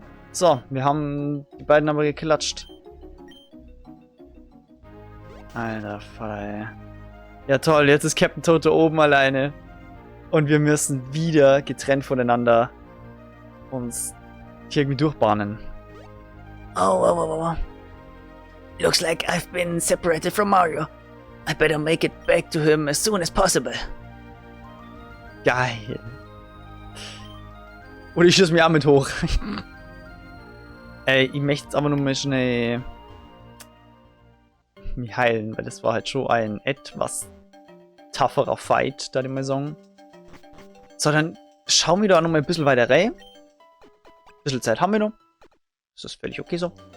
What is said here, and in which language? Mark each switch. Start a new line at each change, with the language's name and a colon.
German: So, wir haben die beiden aber geklatscht. Alter Fall. Ja toll, jetzt ist Captain Toad oben alleine. Und wir müssen wieder getrennt voneinander uns hier irgendwie durchbahnen. Oh.
English: Looks like I've been separated from Mario. I better make it back to him as soon as possible.
German: Geil. Oder ich schieße mich auch mit hoch. Ich möchte jetzt aber nur mal schnell mich heilen, weil das war halt schon ein etwas tougherer Fight, da die mal sagen. So, dann schauen wir da noch mal ein bisschen weiter rein. Ein bisschen Zeit haben wir noch. Das ist völlig okay so.